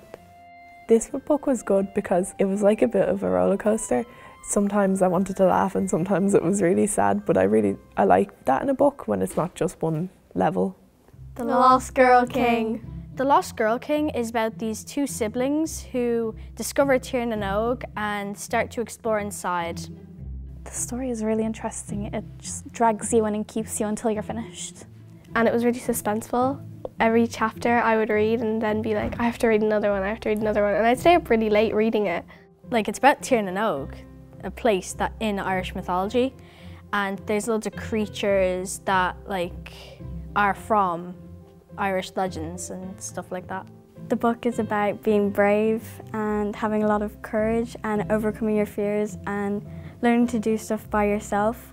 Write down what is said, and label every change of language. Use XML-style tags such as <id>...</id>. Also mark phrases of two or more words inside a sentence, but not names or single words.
<en>This book was good because it was like a bit of a roller coaster. Sometimes I wanted to laugh and sometimes it was really sad, but I like that in a book when it's not just one level. The Lost Girl King. The Lost Girl King is about these 2 siblings who discover Tír na nÓg and start to explore inside. The story is really interesting. It just drags you in and keeps you until you're finished. And it was really suspenseful. Every chapter I would read and then be like, I have to read another one, I have to read another one. And I'd stay up really late reading it. Like, it's about Tír na nÓg, a place that in Irish mythology, and there's loads of creatures that like are from Irish legends and stuff like that. The book is about being brave and having a lot of courage and overcoming your fears and learning to do stuff by yourself.</en>